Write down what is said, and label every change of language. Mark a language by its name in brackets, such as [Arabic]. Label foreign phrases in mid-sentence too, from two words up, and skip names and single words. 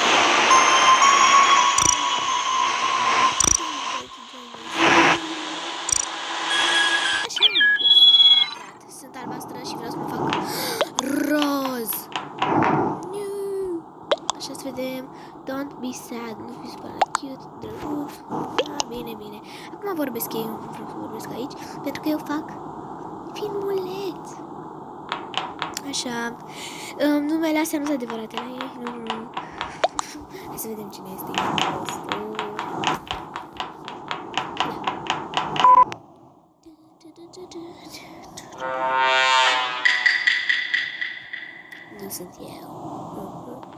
[Romanian] Sunt albastră și vreau să mă fac roz. Așa să vedem. [English] Don't be sad. [Romanian] Nu fi supărat. Cute. Drăguț. Bine. Acum vorbesc eu. Vreau să vorbesc aici. Pentru că eu fac filmuleț. Așa. Numele astea nu sunt adevărate la ei. Nu. Hai să vedem cine este. Nu sunt eu.